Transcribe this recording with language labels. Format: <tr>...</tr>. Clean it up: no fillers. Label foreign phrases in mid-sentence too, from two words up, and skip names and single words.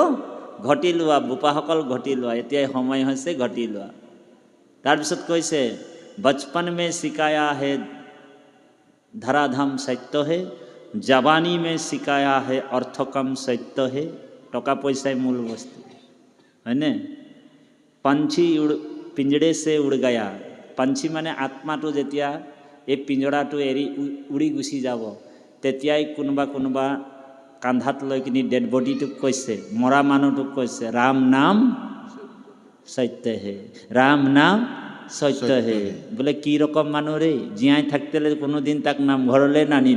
<as>ঘটি লোৱা, বোপাসকল ঘটি লোৱা, এতিয়াই সময় হৈছে ঘটি লোৱা। তাৰপিছত কৈছে</as> <hi>बचपन में सिखाया है धराधाम सत्य है, जवानी में सिखाया है अर्थ काम सत्य है।</hi> <as>টকা পইচাই মূল বস্তু, হয়নে?</as> <hi>पंछी पिंजड़े से उड़ गया, पंछी</hi> <as>মানে আত্মাটো যেতিয়া এই পিঞ্জৰাটো এৰি উৰি গুচি যাব, তেতিয়াই কোনোবা কান্ধাত লৈ কিনি ডেড বডিটোক কৈছে, মৰা মানুহটোক কৈছে,</as> <hi>राम नाम सत्य है, राम नाम सत्य है।</hi> <as>বোলে কি ৰকম মানুহ ৰে, জীয়াই থাকতেলে কোনোদিন তাক নামঘৰলৈ নানিলে।</as>